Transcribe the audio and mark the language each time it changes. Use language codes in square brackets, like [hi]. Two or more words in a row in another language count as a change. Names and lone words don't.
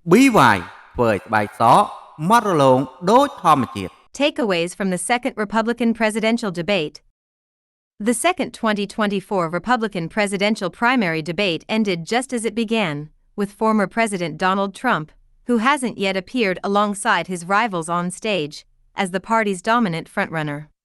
[km] BY ធ្វើឲ្យស្បែកសម៉ត់រលោងដូចធម្មជាតិ [en] Takeaways from the second Republican presidential debate. The second 2024 Republican presidential primary debate ended just as it began, with former President Donald Trump, who hasn't yet appeared alongside his rivals on stage, as the party's dominant frontrunner.